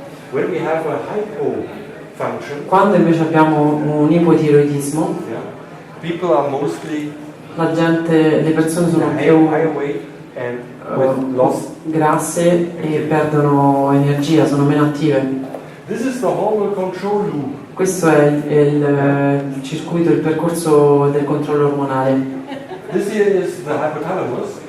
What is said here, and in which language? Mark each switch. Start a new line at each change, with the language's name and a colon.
English: When we have a hypo function,
Italian: Quando invece abbiamo un ipotiroidismo,
English: yeah, people are mostly
Italian: le persone sono
English: high
Italian: più
English: weight and with loss.
Italian: grasse e perdono energia, sono meno attive.
English: This is the hormone control loop.
Italian: Questo è il circuito, il percorso del controllo ormonale.
English: This here is the hypothalamus.